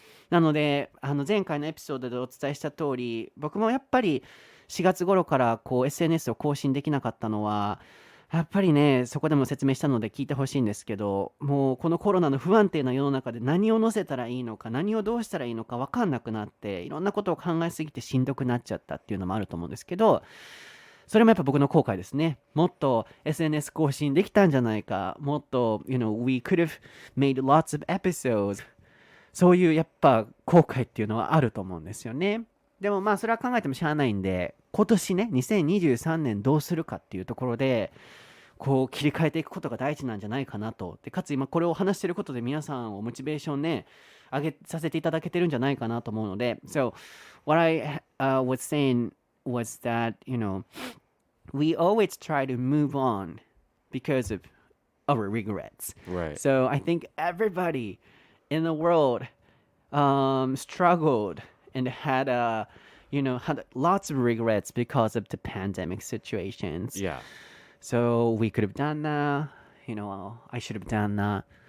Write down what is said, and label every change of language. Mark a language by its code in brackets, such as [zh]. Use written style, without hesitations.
[ja] なので前回のエピソードでお伝えした通り僕もやっぱり4月頃からこう SNS を更新できなかったのはやっぱりねそこでも説明したので聞いてほしいんですけど、もうこのコロナの不安定な世の中で何を載せたらいいのか何をどうしたらいいのか分かんなくなっていろんなことを考えすぎてしんどくなっちゃったっていうのもあると思うんですけど、それもやっぱ僕の後悔ですね。もっと SNS 更新できたんじゃないか。 [en] もっと、 we could have made lots of episodes. [ja] そういうやっぱ後悔っていうのはあると思うんですよね。でもそれは考えてもしゃあないんで、今年ね、2023年どうするかっていうところで、こう切り替えていくことが大事なんじゃないかなと。でかつ今これを話してることで皆さんをモチベーションね、上げさせていただけてるんじゃないかなと思うので、 So, what I was saying was that, we always try to move on because of our regrets. [en] Right. So I think everybody in the world struggled and had had lots of regrets because of the pandemic situations. Yeah. So we could have done that. I should have done that.